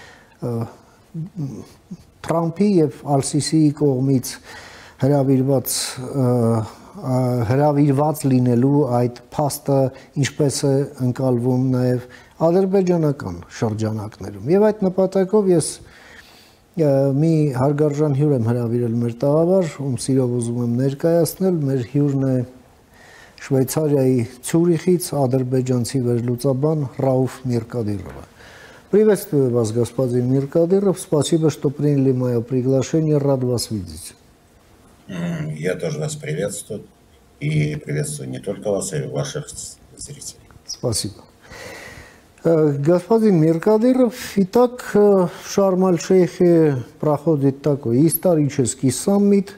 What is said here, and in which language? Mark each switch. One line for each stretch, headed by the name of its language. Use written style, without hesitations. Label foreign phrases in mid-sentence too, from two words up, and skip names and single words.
Armenian: Թրամփի եւ Ալ-Սիսիի կողմից հրավիրված լինելու այդ փաստը ինչպես է ընկալվում նաև ադրբեջանական շրջանակներում։ Եվ այդ նպատակով ես մի հարգարժան հյուր եմ հրավիրել մեր տաղավար, ում սիրով ուզում եմ ներկայացնել, մեր հյուրն է Շվեյցարիայի Ցյուրիխից ադրբեջանցի վերլուծաբան Ռաուֆ Միրկադիրովը։
Russian: Приветствую вас, господин Миркадыров. Спасибо, что приняли мое приглашение. Рад вас видеть. Я тоже вас приветствую. И приветствую не только вас, а и ваших зрителей. Спасибо. Господин Миркадыров, итак, в Шарм-эль-Шейхе проходит такой исторический саммит.